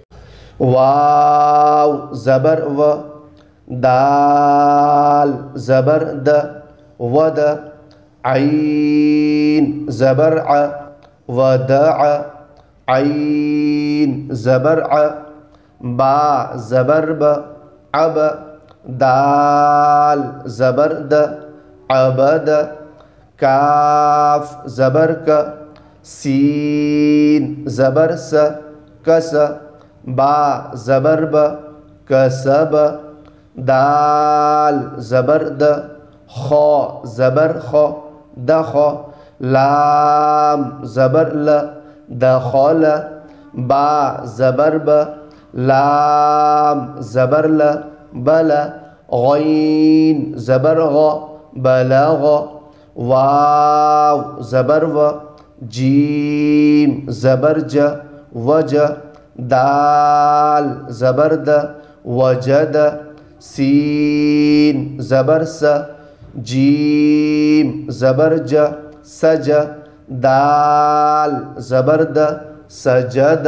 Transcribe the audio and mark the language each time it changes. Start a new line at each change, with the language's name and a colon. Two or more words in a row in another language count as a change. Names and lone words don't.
Urdu: واو زبر و، دال زبر د، ود، عین زبر ع، ودع، عین زبر ع، با زبر ب، عب، دال زبر د، عبد، کاف زبر ک، سین زبر س، کس، با زبر ب، کسب، دال زبر د، خ زبر خ، دخ، لام زبر ل، دخل، با زبر ب، لام زبر ل، بل، غین زبر غ، بلغ، واو زبر و، جیم زبر ج، وج، دال زبر د، وجد، سین زبر س، جیم زبر ج، سج، دال زبر د، سجد۔